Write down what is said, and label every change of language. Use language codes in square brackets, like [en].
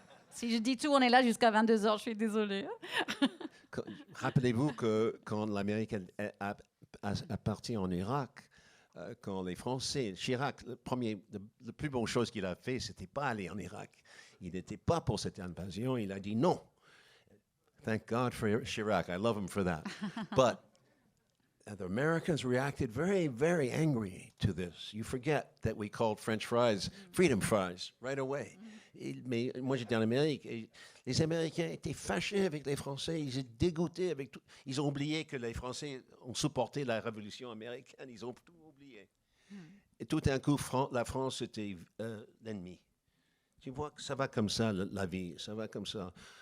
[fr] Si je dis tout, on est là jusqu'à 22h, je suis désolée. Rappelez-vous que quand l'Amérique a parti en Irak, quand les Français, Chirac, la plus bonne chose qu'il a fait, c'était pas aller en Irak. Il n'était pas pour cette invasion, il a dit non. [en] Thank God for Chirac, I love him for that. But the Americans reacted very, very angry to this. You forget that we called French fries freedom fries right away. [fr] Mais moi, j'étais en Amérique et les Américains étaient fâchés avec les Français, ils étaient dégoûtés avec tout. Ils ont oublié que les Français ont supporté la révolution américaine, ils ont tout oublié. Et tout d'un coup, la France était l'ennemi. Tu vois que ça va comme ça, la vie, ça va comme ça.